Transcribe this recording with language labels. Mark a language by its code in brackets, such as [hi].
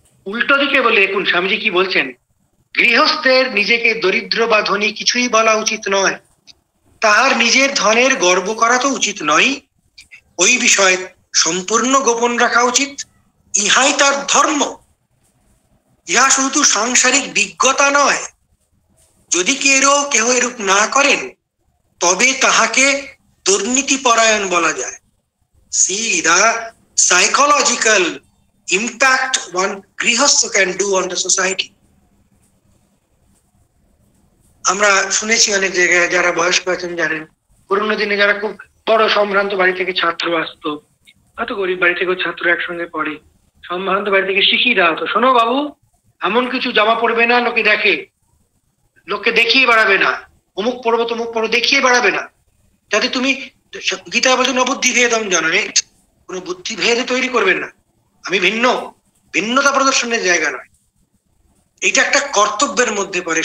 [bn] উল্টো দিকে বলে দেখুন স্বামীজি কি বলছেন, গৃহস্থের নিজেকে দরিদ্র বা ধনী কিছুই বলা উচিত নয়, তাহার নিজের ধনের গর্ব করা তো উচিত নয়, ওই বিষয় সম্পূর্ণ গোপন রাখা উচিত, ইহাই তার ধর্ম। ইহা শুধু সাংসারিক বিজ্ঞতা নয়, যদি কেহ এরূপ না করেন তবে তাহাকে দুর্নীতি পরায়ণ বলা যায়। [en] See the psychological impact one grihastha can do on the society. [bn] আমরা শুনেছি অনেক জায়গায়, যারা বয়স্ক আছেন জানেন, পুরোনো দিনে যারা খুব বড় সম্ভ্রান্ত বাড়ি থেকে ছাত্র আসতো, হয়তো গরিব বাড়ি থেকেও ছাত্র একসঙ্গে পড়ে, সম্ভ্রান্ত বাড়ি থেকে শিখিয়ে দেওয়া হতো, শোনো বাবু এমন কিছু জামা পড়বে না লোকে দেখে, লোককে দেখিয়ে বেড়াবে না, অমুক পড়বো তমুক পড়বো দেখিয়ে বেড়াবে না, যাতে তুমি, গীতা বলছেন অবুদ্ধি ভেদম জানে, কোনো বুদ্ধি ভেদে তৈরি করবেন না, আমি ভিন্ন, ভিন্নতা প্রদর্শনের জায়গা নয়, এটা একটা কর্তব্যের মধ্যে পড়ে।